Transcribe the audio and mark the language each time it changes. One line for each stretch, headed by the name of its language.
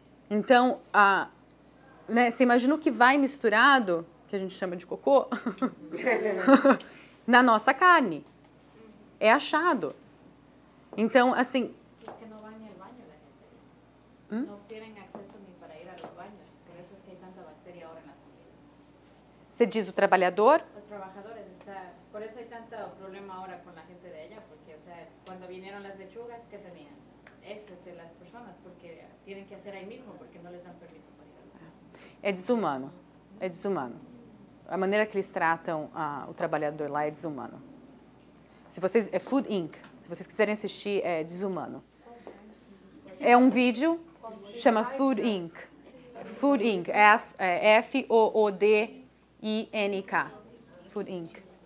Portuguese: Então, né, você imagina o que vai misturado, que a gente chama de cocô, na nossa carne. É achado. Então, assim... Os que não vão ao banho, né? Não têm acesso nem para ir aos banhos. Por isso é que há tanta bactéria agora nas comidas. Você diz o trabalhador? Os trabalhadores
Spanish: por eso hay tanto problema ahora con la gente de ella, porque, o sea, cuando vinieron las lechugas, ¿qué tenían? Esas de las personas, porque tienen que hacer ahí mismo, porque no les dan permiso para ir al baño.
Portuguese: É desumano. É desumano. A maneira que eles tratam o trabalhador lá é desumano. É Food Inc. Se vocês quiserem assistir, é desumano. É um vídeo, chama Food Inc. Food Inc. F-O-O-D-I-N-K. Food Inc.